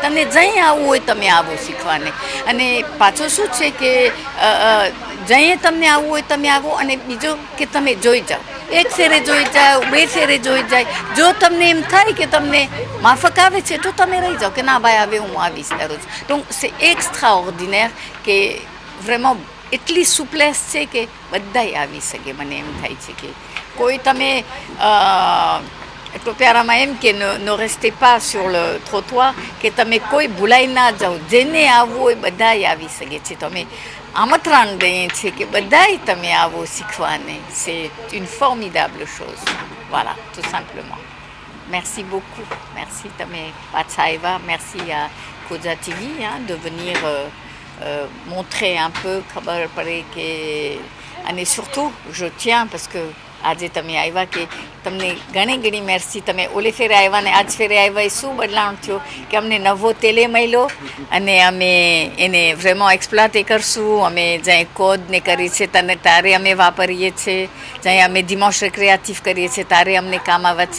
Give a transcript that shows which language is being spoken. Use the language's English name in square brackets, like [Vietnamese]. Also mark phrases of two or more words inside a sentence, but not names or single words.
[Gujarati] તમને જઈ આવવું હોય તમે આવો શીખવાને. અને પાછું શું છે કે જઈએ તમને આવવું હોય તમે આવો. અને બીજું કે તમે જોઈ જાઓ, 1 ફેરે જોઈ જાઓ, 2 ફેરે જોઈ જાય. જો તમને એમ થાય કે તમને માફક આવે છે તો તમે રહી જાઓ કે ના ભાઈ હવે હું આવીશ દરરોજ. તો [French] c'est extraordinaire [Gujarati] કે vraiment એટલી સુપ્લેસ છે કે બધાય આવી શકે. મને એમ થાય છે કે કોઈ તમે તો પ્યારામાં એમ કે નો [French] reste pas sur le trottoir, [Gujarati] કે તમે કોઈ ભૂલાઈ ના જાઓ, જેને આવવું હોય બધાય આવી શકે છે. તમે આમંત્રણ દઈએ છીએ કે બધાય તમે આવો શીખવાને. [French] c'est une formidable chose. voilà, tout simplement. merci beaucoup. [Gujarati] merci તમે પાછા આવ્યા. [French] merci à Koja TV de venir montrer un peu [Gujarati] ખબર પડે કે. અને [French] surtout je tiens parce que [Gujarati] આજે તમે આવ્યા કે તમને ઘણી ઘણી મેરસી. તમે ઓલે ફેરે આવ્યા ને આજ ફેરે આવ્યા એ શું બદલાણ થયો કે અમને નવો તેલે મળ્યો અને અમે એને [French] vraiment exploiter [Gujarati] કરશું. અમે જ્યાં કોડને કરી છે તને તારે અમે વાપરીએ છીએ, જ્યાં અમે [French] dimanche récréatif [Gujarati] કરીએ છીએ તારે અમને કામ આવે છે.